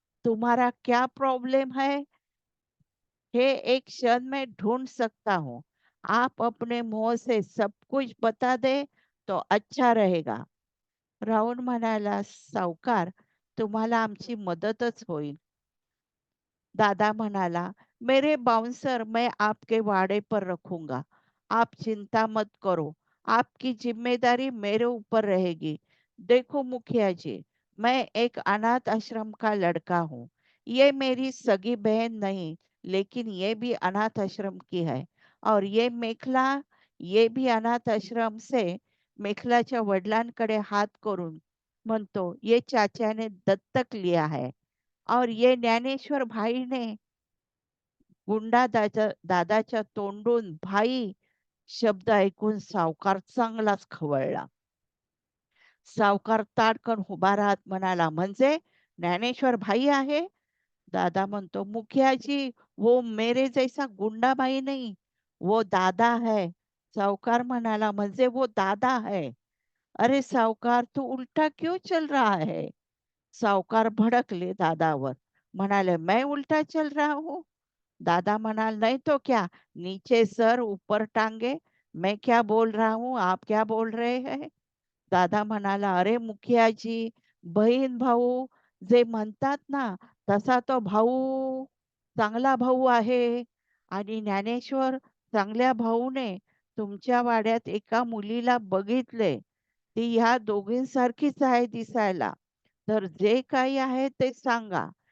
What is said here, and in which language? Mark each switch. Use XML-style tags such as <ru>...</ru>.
<hi>तुम्हारा क्या प्रॉब्लम है? ये एक क्षण में ढूंढ सकता हूँ. आप अपने मुँह से सब कुछ बता दे तो अच्छा रहेगा."</hi> <mr>राहुल म्हणाला, "सावकार, तुम्हाला आमची मदतच होईल." दादा म्हणाला,</mr> <hi>"मेरे बाउंसर मैं आपके वाड़े पर रखूंगा। आप चिंता मत करो। आपकी ज़िम्मेदारी मेरे ऊपर रहेगी। देखो मुखिया जी, मैं एक अनाथ आश्रम का लड़का हूँ। ये मेरी सगी बहन नहीं, लेकिन ये भी अनाथ आश्रम की है। और ये मेखला, ये भी अनाथ आश्रम से</hi> <mr>मेखलाच्या वडिलांकडे हात करून म्हणतो,</mr> <hi>ये चाचा ने दत्तक लिया है. और ये ज्ञानेश्वर भाई ने</hi> <mr>गुंडा दादाच्या तोंडून भाई शब्द ऐकून सावकार चांगलाच खवळला. सावकार ताडकन उभा राहत म्हणाला, "म्हणजे ज्ञानेश्वर भाई आहे?" दादा म्हणतो,</mr> <hi>"मुखिया जी, वो मेरे जैसा गुंडा भाई नहीं, वो दादा है."</hi> <mr>सावकार म्हणाला, "म्हणजे</mr> <hi>वो दादा है? अरे सावकार, तू उलटा क्यों चल रहा है?"</hi> <mr>सावकार भड़कले दादावर. म्हणाले,</mr> <hi>"मैं उल्टा चल रहा हूँ?"</hi> <mr>दादा म्हणाल,</mr> <hi>"नहीं तो क्या? नीचे सर ऊपर टांगे. मैं क्या बोल रहा हूँ, आप क्या बोल रहे हैं?"</hi> <mr>दादा म्हणाला, "अरे मुखियाजी, बहीण-भाऊ जे म्हणतात ना, तसा तो भाऊ चांगला भाऊ आहे आणि ज्ञानेश्वर चांगल्या भाऊने तुमच्या वाड्यात एका मुलीला बघितले. ती ह्या दोघींसारखीच आहे दिसायला. तर जे काही आहे ते सांगा.</mr>